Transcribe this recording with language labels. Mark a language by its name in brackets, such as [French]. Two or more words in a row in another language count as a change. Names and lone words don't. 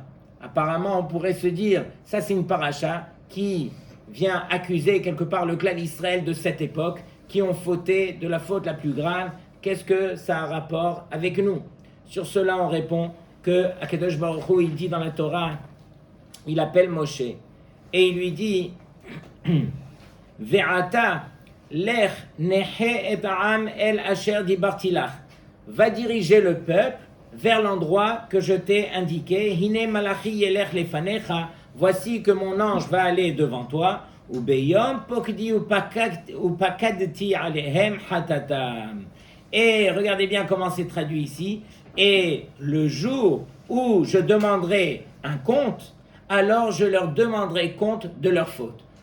[French] Apparemment, on pourrait se dire, ça c'est une paracha qui vient accuser quelque part le clan d'Israël de cette époque, qui ont fauté de la faute la plus grave. Qu'est-ce que ça a rapport avec nous? Sur cela, on répond que [Hebrew] הקדוש ברוך הוא, [French] il dit dans la Torah, il appelle Moshe, et il lui dit, [Hebrew] ואתה לך נחה את העם אל אשר דברתי לך. [French] Va diriger le peuple vers l'endroit que je t'ai indiqué. [Hebrew] הנה מלאכי ילך לפניך. [French] Voici que mon ange va aller devant toi. [Hebrew] וביום פקדי ופקדתי עליהם חטאתם. [French] Et regardez bien comment c'est traduit ici. Et le jour où je demanderai un compte, alors je leur demanderai compte de leur faute.